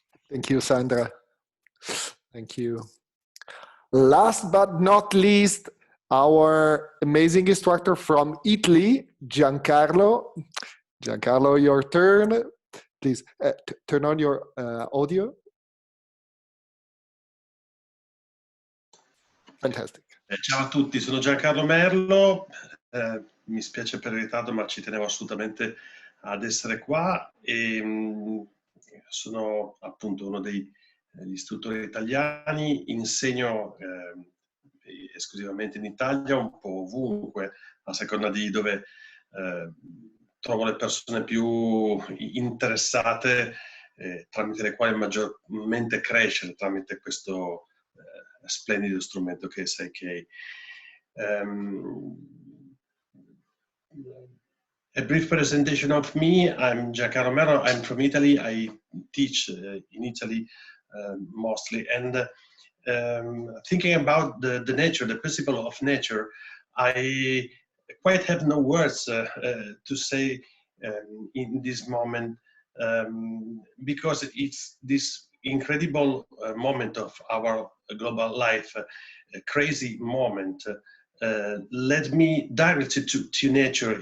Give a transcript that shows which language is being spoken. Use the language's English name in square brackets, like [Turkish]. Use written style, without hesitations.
[English] Thank you, Sandra. Thank you. Last but not least, our amazing instructor from Italy, Giancarlo. Giancarlo, your turn. Please turn on your audio. Fantastic. [Italian] Ciao a tutti, sono Giancarlo Merlo, mi spiace per il ritardo ma ci tenevo assolutamente ad essere qua e sono appunto uno degli istruttori italiani, insegno esclusivamente in Italia, un po' ovunque, a seconda di dove trovo le persone più interessate, tramite le quali maggiormente crescere, tramite questo splendido strumento che è PSYCH-K. [English] A brief presentation of me. I'm Giancarlo Merlo. I'm from Italy. I teach in Italy mostly. And thinking about the nature, the principle of nature, I quite have no words to say in this moment, because it's this incredible moment of our global life, a crazy moment, led me directly to nature.